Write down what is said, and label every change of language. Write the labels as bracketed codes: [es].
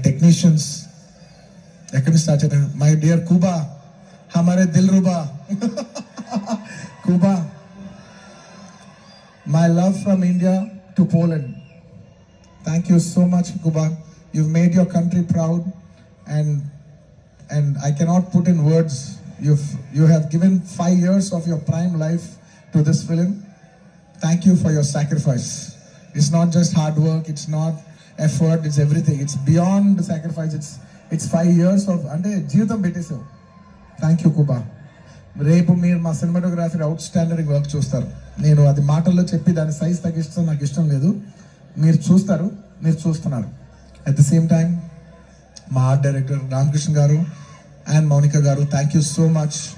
[te] Technicians ఎక్కడి నుంచి start చేద్దాం. [en] my dear కుబా, [hi] హమారే Dil రుబా [en] Kuba, my love from India to Poland. Thank you so much, Kuba. You've made your country proud, and I cannot put in words. You have given 5 years of your prime life to this film. Thank you for your sacrifice. It's not just hard work. It's not effort. It's everything. It's beyond the sacrifice. It's 5 years of [te] ante jeevitam pettesavu. [en] Thank you, Kuba. [te] రేపు మీరు మా cinematography out standard work చూస్తారు. నేను అది మాటల్లో చెప్పి దాని size తగ్గిస్తాం నాకు ఇష్టం లేదు. మీరు చూస్తారు, మీరు చూస్తున్నారు. అట్ ద సేమ్ టైం మా ఆర్ట్ డైరెక్టర్ రామకృష్ణ గారు అండ్ మౌనిక గారు, [en] Thank you so much.